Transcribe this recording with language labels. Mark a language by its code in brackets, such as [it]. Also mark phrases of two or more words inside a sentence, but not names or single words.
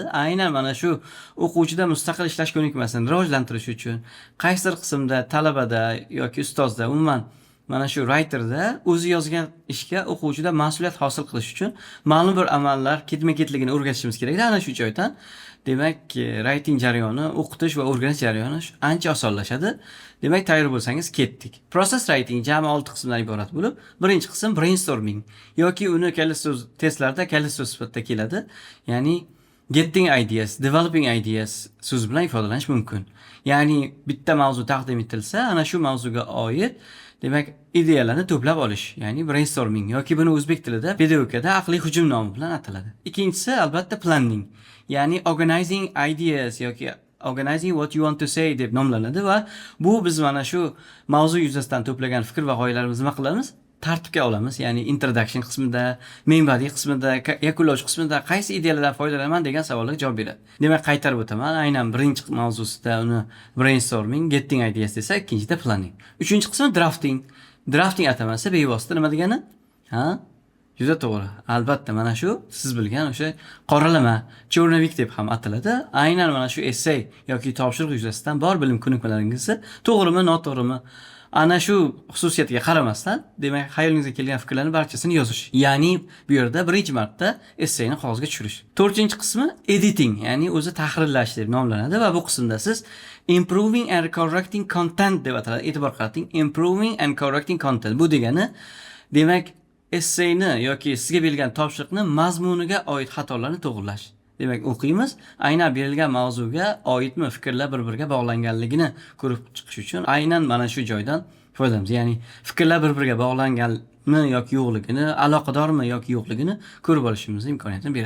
[uz] Aynan mana shu o'quvchida mustaqil ishlash ko'nikmasini rivojlantirish uchun qaysi qismda talabada yoki ustozda umuman mana shu writerda o'zi yozgan ishga o'quvchida mas'uliyat hosil qilish uchun ma'lum bir amallar ketma-ketligini o'rgatishimiz kerak. Ana shu joydan demak, writing jarayoni, o'qitish va o'rganish jarayoni ancha osonlashadi. Demak, tayyor bo'lsangiz ketdik. [en] Process writing [uz] jami 6 qismdan iborat bo'lib, birinchi qism brainstorming yoki uni kaliti so'z testlarda kaliti so'z sifatida keladi. Ya'ni [en] getting ideas, developing ideas [uz] so'z bilan ifodalanish mumkin. Ya'ni bitta mavzu taqdim etilsa, ana shu mavzuga oid demak, ideyalarni to'plab olish, ya'ni brainstorming yoki buni o'zbek tilida pedagogikada aqliy hujum nomi bilan ataladi. Ikkinchisi albatta planning, ya'ni [en] organizing ideas [uz] yoki [en] organizing what you want to say [uz] deb nomlanadi va bu biz mana shu mavzu yuzasidan to'plagan fikr va g'oyalarimizni nima qilamiz? Tartibga olamiz. Ya'ni introduction qismida, [en] main body [uz] qismida, yakunlovchi qismida qaysi ideyalardan foydalanaman degan savollarga javob beradi. Demak, qaytarib o'taman. Aynan birinchi mavzusida uni [en] brainstorming, getting ideas [uz] desa, ikkinchida planning. Uchinchi qismi drafting. Drafting atamasi bevosita nima degani? Juda to'g'ri. Albatta, mana shu siz bilgan o'sha qoralama, chornavik deb ham ataladi. Aynan mana shu essay yoki topshiriq yuzasidan bor bilim ko'nikmalaringizni to'g'rimi, noto'g'rimi, ana shu xususiyatiga qaramasdan, demak, xayolingizga kelgan fikrlarning barchasini yozish. Ya'ni bu yerda birinchi marta essayni qog'ozga tushirish. To'rtinchi qismi editing, ya'ni o'zi tahrirlash deb nomlanadi va bu qismda siz [en] improving and correcting content [uz] deb ataladi. E'tibor qarating, [en] improving and correcting content. [uz] Bu degani, demak, essayni yoki sizga berilgan topshiriqni mazmuniga oid xatolarni to'g'rilash. Demak, o'qiymiz, aynan berilgan mavzuga oidmi fikrlar bir-biriga bog'langanligini ko'rib chiqish uchun aynan mana shu joydan foydalanamiz. Ya'ni fikrlar bir-biriga bog'langanmi yoki yo'qligini, aloqadormi yoki yo'qligini ko'rib olishimiz imkoniyatini beradi.